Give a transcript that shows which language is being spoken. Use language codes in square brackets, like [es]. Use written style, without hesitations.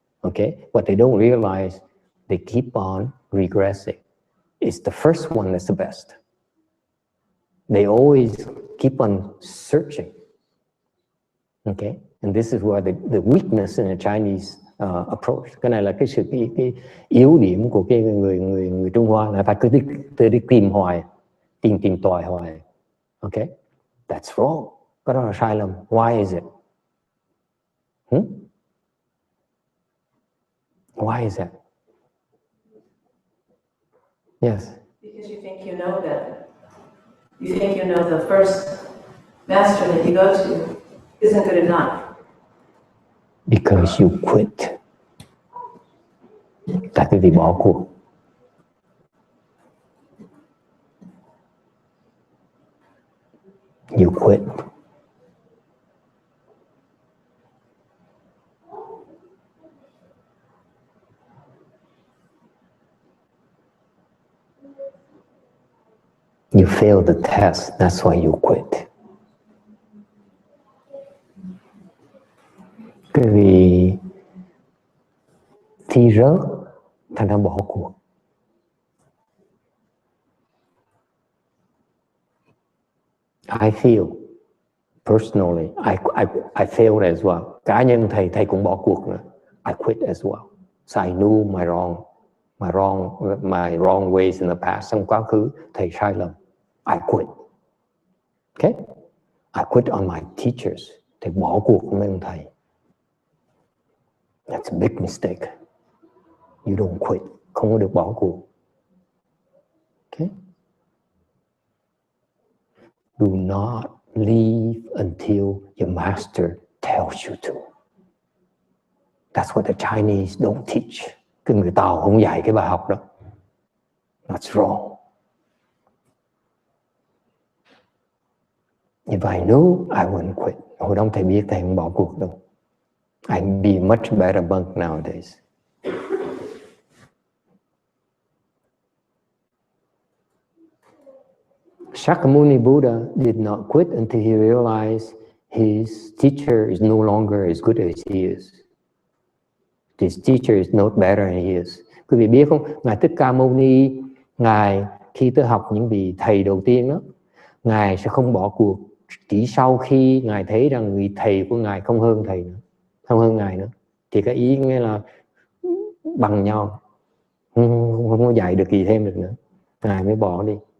[en] Okay, what they don't realize, they keep on regressing. It's the first one that's the best. They always keep on searching. Okay, and this is where the weakness in the Chinese approach. [vi] Cái này là cái yếu điểm của cái người Trung Hoa, là ta cứ đi tìm hoài, tìm tòi hoài. [en] Okay, that's wrong. [vi] Cái đó là sai lầm. [en] Why is it? Why is that? Yes. Because you think you know that. You think you know the first master that you go to isn't good enough. Because you quit. [vi] Tại vì bỏ cuộc. [en] You quit. You failed the test, that's why you quit. [vi] Cái vì thi rớt, thành ra bỏ cuộc. [en] I feel, personally, I failed as well. [vi] Cá nhân thầy cũng bỏ cuộc nữa. [en] I quit as well. So I knew my wrong ways in the past. [vi] Trong quá khứ, thầy sai lầm. [en] I quit. Okay? I quit on my teachers. [vi] Thầy bỏ cuộc với ông thầy. [en] That's a big mistake. You don't quit. [vi] Không có được bỏ cuộc. [en] Okay? Do not leave until your master tells you to. That's what the Chinese don't teach. [vi] Cái người Tàu không dạy cái bài học đó. [en] That's wrong. If I knew, I wouldn't quit. [vi] Hồi đó thầy biết thầy không bỏ cuộc đâu. [en] I'd be much better monk nowadays. Shakyamuni Buddha did not quit until he realized his teacher is no longer as good as he is. His teacher is not better than he is. [vi] Quý vị biết không? Ngài Thích Ca Mâu Ni, Ngài khi tới học những vị thầy đầu tiên đó, Ngài sẽ không bỏ cuộc. Chỉ sau khi Ngài thấy rằng người thầy của Ngài không hơn thầy nữa, không hơn Ngài nữa, thì cái ý nghĩa là bằng nhau, không có dạy được gì thêm được nữa, Ngài mới bỏ đi.